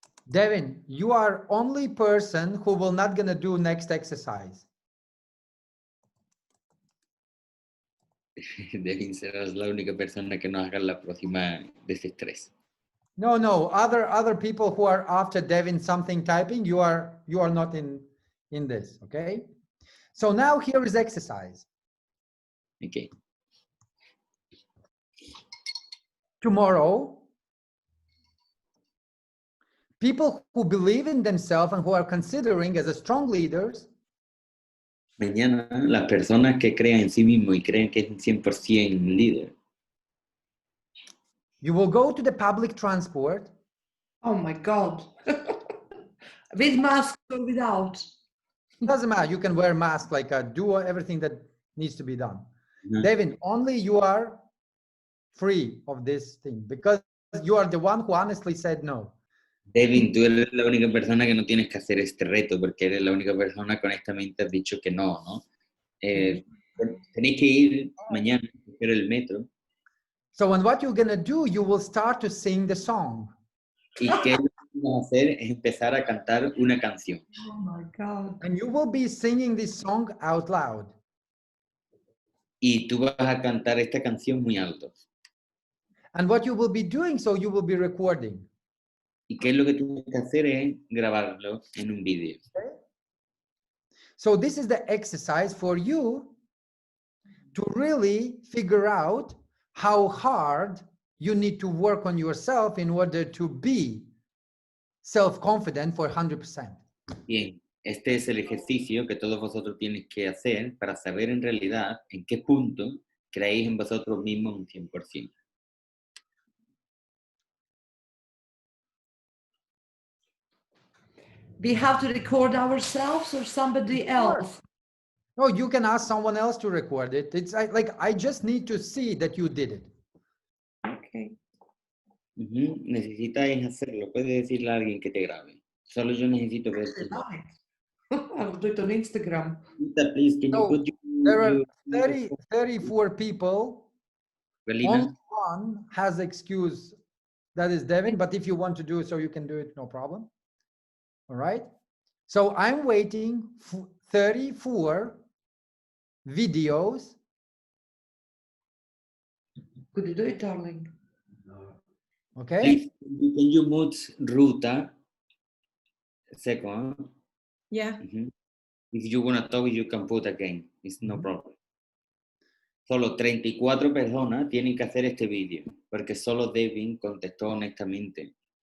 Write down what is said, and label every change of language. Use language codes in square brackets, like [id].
[en] Devin, you are only person who will not gonna do next exercise. [es] Devin, serás la única persona que no haga la próxima desestrés. [en] No, other people who are after Devin something typing, you are not in this, okay? So now here is exercise. Okay. Tomorrow, people who believe in themselves and who are considering as a strong leaders, [es] Mañana, las personas que crean en sí mismo y creen que es un 100% líder, [en] you will go to the public transport. Oh my God. With mask or without? Doesn't matter, you can wear mask, like do everything that needs to be done. [es] ¿no? [en] Devin, only you are free of this thing because you are the one who honestly said no. [es] Devin, tú eres la única persona que no tienes que hacer este reto porque eres la única persona que honestamente has dicho que no, ¿no? Tenéis que ir mañana a coger el metro. [en] So and what you're gonna do, you will start to sing the song. [es] Y qué vamos a hacer es empezar a cantar una canción. [en] Oh my God. And you will be singing this song out loud. [es] Y tú vas a cantar esta canción muy alto. [en] And what you will be doing, so you will be recording. [es] Y qué es lo que tú tienes que hacer es grabarlo en un vídeo. [en] Okay? So this is the exercise for you to really figure out how hard you need to work on yourself in order to be self-confident for 100%. [es] Bien, este es el ejercicio que todos vosotros tienes que hacer para saber en realidad en qué punto creéis en vosotros mismos un 100%. [en] We have to record ourselves or somebody else? No, you can ask someone else to record it. It's like I just need to see that you did it. Okay. [es] Necesitáis hacerlo. Puedes decirle a alguien que te grabe. Solo yo necesito ver tu voz. [en] I'll do it on Instagram. Rita, please, can you So put there are your 34 people. Only Galina? one has excuse. That is Devin. But if you want to do it, so you can do it, no problem. All right. So I'm waiting for 34 videos. Could you do it, darling? Okay. Please, can you mute Ruta? Second. Yeah. If you want to talk, you can put again. It's no problem. [es] Solo 34 personas tienen que hacer este vídeo, porque solo Devin contestó honestamente.